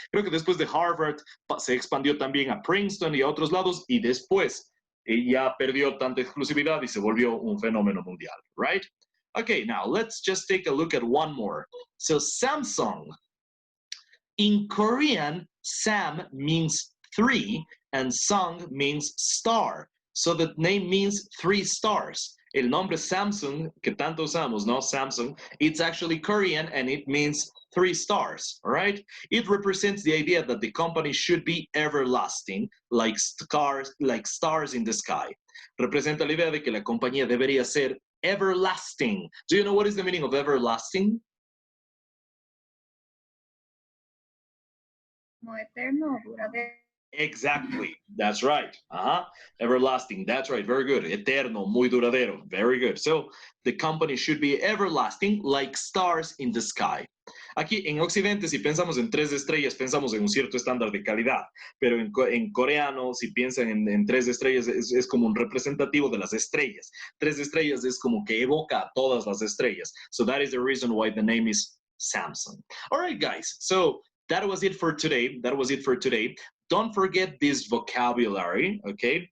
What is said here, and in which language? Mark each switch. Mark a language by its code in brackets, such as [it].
[es] Creo que después de Harvard se expandió también a Princeton y a otros lados y después ya perdió tanta exclusividad y se volvió un fenómeno mundial, right? [en] Okay, now let's just take a look at one more. So Samsung. In Korean, Sam means 3 and Sung means star. So the name means 3 stars. [es] El nombre Samsung, que tanto usamos, ¿no? [en] Samsung, it's actually Korean and it means 3 stars, all right? It represents the idea that the company should be everlasting, like stars in the sky. [es] Representa la idea de que la compañía debería ser everlasting. [en] Do you know what is the meaning of everlasting? [es] Como eterno, duradero. [en] Exactly. That's right. Everlasting. That's right. Very good. [es] Eterno, muy duradero. [en] Very good. So the company should be everlasting like stars in the sky. [es] Aquí en Occidente, si pensamos en 3 estrellas, pensamos en un cierto estándar de calidad. Pero en coreano, si piensan en 3 estrellas, es como un representativo de las estrellas. 3 estrellas es como que evoca a todas las estrellas. [en] So that is the reason why the name is Samsung. All right, guys. So that was it for today. Don't forget this vocabulary, okay?